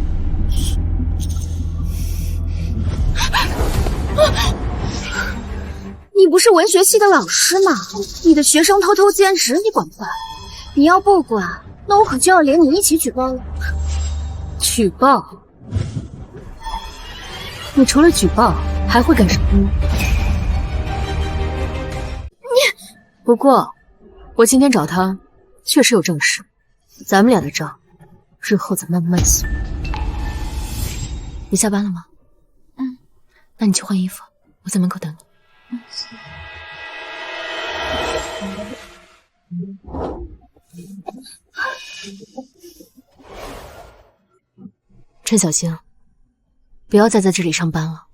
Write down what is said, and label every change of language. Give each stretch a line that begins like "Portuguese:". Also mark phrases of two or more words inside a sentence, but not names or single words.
Chinese: 你不是文學系的老師嗎？你的學生偷偷兼職，你管不管？你要不管，那我可就要連你一起舉報了。舉報？你除了舉報還會幹什麼呢？不过，我今天找他，确实有正事，咱们俩的账，日后再慢慢算。你下班了吗？嗯。那你去换衣服，我在门口等你。陈小星，不要再在这里上班了。